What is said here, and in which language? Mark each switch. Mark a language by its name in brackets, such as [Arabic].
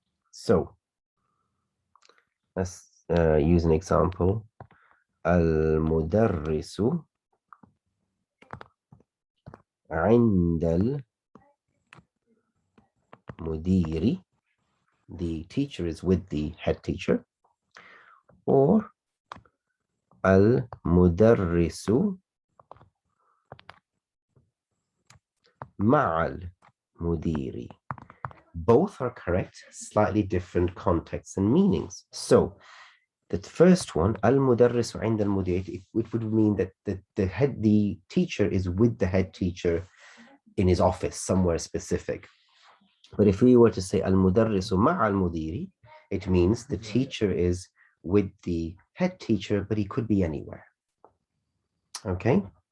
[English] So let's use an example. [Arabic] المدرس عند المدير. [English] The teacher is with the head teacher. [Arabic] Or المدرس مع المدير. [English] Both are correct, slightly different contexts and meanings. So the first one, [Arabic] al-mudarris عند المدير, [English] it would mean that the teacher is with the head teacher in his office, somewhere specific. But if we were to say [Arabic] al-mudarris مع المدير, [English] it means the teacher is with the head teacher, but he could be anywhere. Okay?